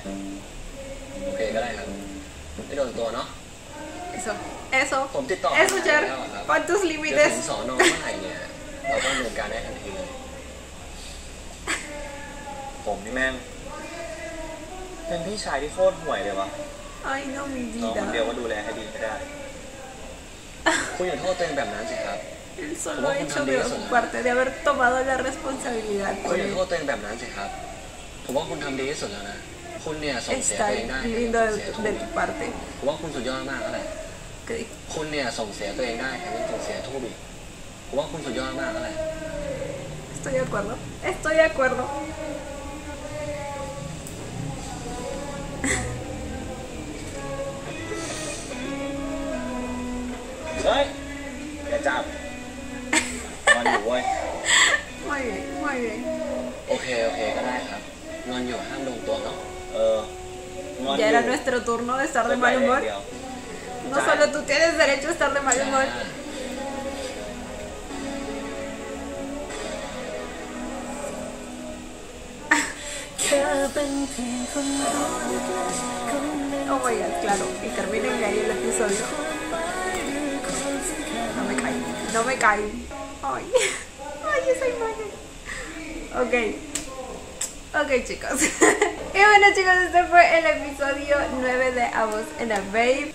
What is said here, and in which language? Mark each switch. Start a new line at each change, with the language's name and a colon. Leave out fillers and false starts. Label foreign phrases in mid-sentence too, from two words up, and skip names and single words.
Thai: โอเคก็ได้ครับ ไม่โดนตัวเนาะ
Spanish: Eso,
Thai: ผมติดต่อ
Spanish: eso, Cher.
Thai: แล้วอะครับ
Spanish: Pon tus
Thai: เดี๋ยวถึง
Spanish: límites.
Thai: สอนอเมื่อไหร่เนี่ย เราก็ดำเนินการได้ทันทีเลย ผมนี่แม่งเป็นพี่ชายที่โคตรห่วยเลยวะ
Spanish: Ay, no, mi
Thai: น้องคนเดียว
Spanish: vida.
Thai: ก็ดูแลให้ดีไม่ได้ คุณอย่าโทษตัวเองแบบนั้นสิครับ
Spanish: Él solo ha hecho de su parte de haber tomado la responsabilidad
Thai: คุ
Spanish: por
Thai: ณอย่า
Spanish: él.
Thai: โทษตัวเองแบบนั้นสิครับ ผมว่าคุณทำดีที่สุดแล้วนะ คุณเนี่ยส่งเสีย
Spanish: Está
Thai: ตัวเองได้
Spanish: lindo
Thai: ส่งเสียทู
Spanish: de
Thai: บี
Spanish: tu parte.
Thai: ผมว่าคุณสุดยอดมากแล้วแหละ
Spanish: Que
Thai: คุณเนี่ยส่งเสียตัวเองได้แถมยังส่งเสียทูบีผมว่าคุณสุดยอดมากแล้วแหละ
Spanish: estoy de acuerdo. Estoy de acuerdo.
Thai: เฮ้ยอย่าจับนอนอยู่เว้ย
Spanish: Muy bien, muy bien.
Thai: โอเคก็ได้ครับงอนอยู่ห้ามโดนตัวเนาะ งอนอ
Spanish: Ya
Thai: ยู่
Spanish: era nuestro turno de estar de
Thai: ไป
Spanish: mal
Thai: อย่าง
Spanish: humor.
Thai: เดียว
Spanish: No solo tú tienes derecho a estar de mal humor.
English: โอ้ my god,
Spanish: claro, y terminen ahí el episodio. No me cae, no me cae. Ay, ay, esa imagen. Ok, chicos. Y bueno, chicos, este fue el episodio 9 de A Boss and a Babe.